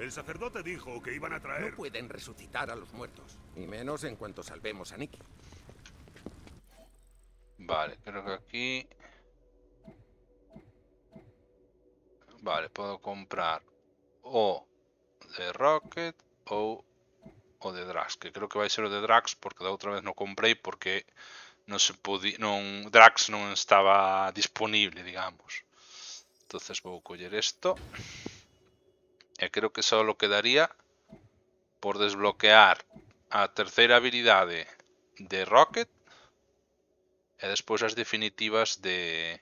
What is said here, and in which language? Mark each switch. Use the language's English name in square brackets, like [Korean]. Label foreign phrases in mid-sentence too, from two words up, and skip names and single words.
[Spanish] El sacerdote dijo que iban a traer... No pueden resucitar a los muertos. Y menos en cuanto salvemos a Nicky. Vale, creo que aquí... [Galician] Vale, puedo comprar o de Rocket o de Drax, que creo que vai ser o de Drax porque da outra vez non comprei porque non se podía, Drax non estaba disponible, digamos. Entonces vou coller isto e creo que só quedaría por desbloquear a terceira habilidade de Rocket e despois as definitivas de...